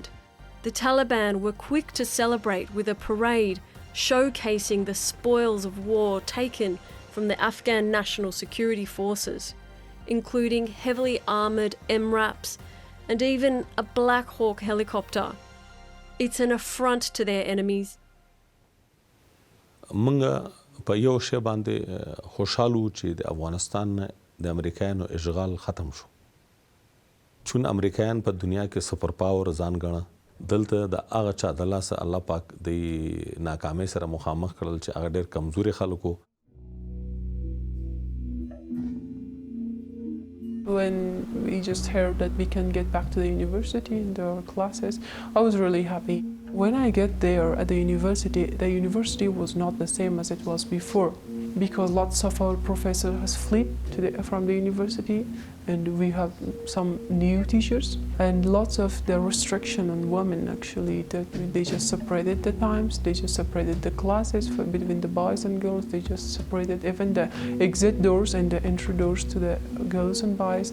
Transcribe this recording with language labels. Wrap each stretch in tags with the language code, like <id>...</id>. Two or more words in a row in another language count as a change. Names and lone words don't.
<en>The Taliban were quick to celebrate with a parade showcasing the spoils of war taken from the Afghan National Security Forces, including heavily armoured MRAPs and even a Black Hawk helicopter. It's an affront to their enemies.</en> <ps>موږ په یو شی باندې خوشحالو چې د افغانستان د امریکایانو اشغال ختم شو. چون امریکایان په دنیا کې سپر پاور ځان ګڼه دلته د هغه چا د لاسه الله پاک د ناکامۍ سره مخامخ کړل چې هغه ډېر کمزوري خلکو.</ps> <en>When we just heard that we can get back to the university and our classes, I was really happy. When I get there at the university was not the same as it was before, because lots of our professors has fled from the university, and we have some new teachers, and lots of the restriction on women actually, that they just separated the times, they just separated the classes between the boys and girls, they just separated even the exit doors and the entry doors to the girls and boys.</en>